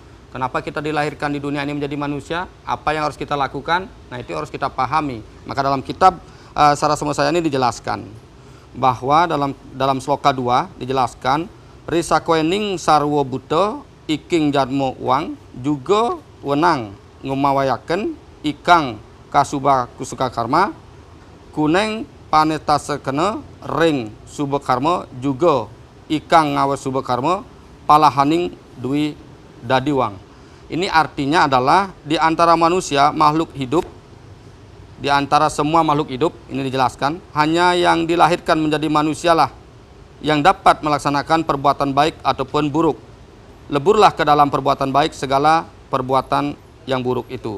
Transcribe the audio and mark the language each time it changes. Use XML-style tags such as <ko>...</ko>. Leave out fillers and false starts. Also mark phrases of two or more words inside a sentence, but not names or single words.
<id>Kenapa kita dilahirkan di dunia ini menjadi manusia? Apa yang harus kita lakukan? Nah, itu harus kita pahami. Maka dalam kitab Sarasamosaya ini dijelaskan bahwa dalam sloka 2 dijelaskan</id> <kaw>risakoening sarwo buta iking jadmo uang juga wenang ngumawayaken ikang kasuba kusuka karma kuneng panetasekene ring suba karma juga ikang ngawas suba karma palahaning dwi dadiwang.</kaw> <id>Ini artinya adalah di antara manusia, makhluk hidup, di antara semua makhluk hidup, ini dijelaskan, hanya yang dilahirkan menjadi manusialah yang dapat melaksanakan perbuatan baik ataupun buruk. Leburlah ke dalam perbuatan baik segala perbuatan yang buruk itu.</id>